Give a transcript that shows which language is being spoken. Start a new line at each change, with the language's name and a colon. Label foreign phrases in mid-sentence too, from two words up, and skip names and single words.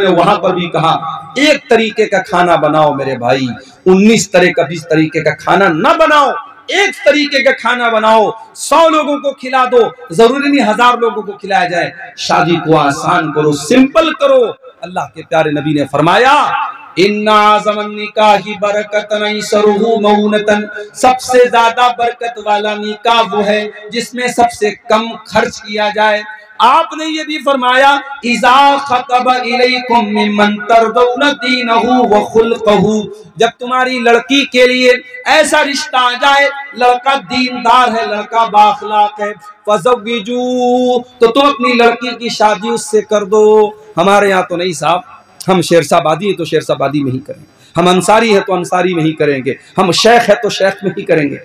Hindi: मैंने वहां पर भी कहा एक तरीके का खाना बनाओ मेरे भाई, 19 तरह का 20 तरीके का खाना न बनाओ, एक तरीके का खाना बनाओ, 100 लोगों को खिला दो, जरूरी नहीं 1000 लोगों को खिलाया जाए। शादी को आसान करो, सिंपल करो। अल्लाह के प्यारे नबी ने फरमाया
Arabic: إن زمن نكاحي بركة أيسره مؤونة,
Hindi: सबसे ज्यादा बरकत वाला निकाह वो है जिसमें सबसे कम खर्च किया जाए। आपने ये भी फरमाया
Arabic: إذا خطب إليكم ممن ترضون دينه وخلقه,
Hindi: जब तुम्हारी लड़की के लिए ऐसा रिश्ता आ जाए, लड़का दीनदार है, लड़का बाखलाक है, फज़व्विजू, तो तुम अपनी लड़की की शादी उससे कर दो। हमारे यहाँ तो नहीं साहब, हम शेरशाबादी है तो शेरशाबादी में ही करेंगे, हम अंसारी है तो अंसारी में ही करेंगे, हम शेख है तो शेख में ही करेंगे।